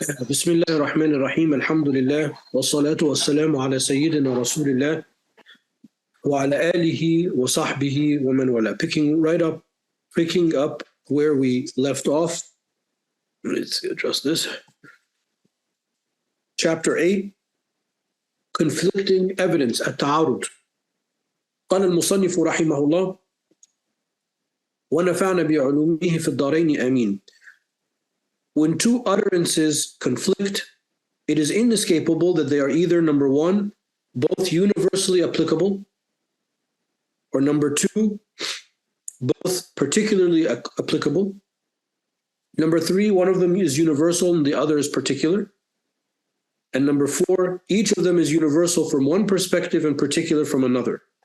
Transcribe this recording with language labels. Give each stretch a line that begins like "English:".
Arabic: بسم الله الرحمن الرحيم الحمد لله والصلاة والسلام على سيدنا رسول الله وعلى آله وصحبه ومن والاه.
English: Picking up where we left off. Let's adjust this. Chapter 8, Conflicting Evidence, التعارض.
Arabic: قال المصنف رحمه الله ونفعنا بعلومه في الدارين آمين.
English: When two utterances conflict, it is inescapable that they are either, number one, both universally applicable, or number two, both particularly applicable. Number three, one of them is universal and the other is particular. And number four, each of them is universal from one perspective and particular from another.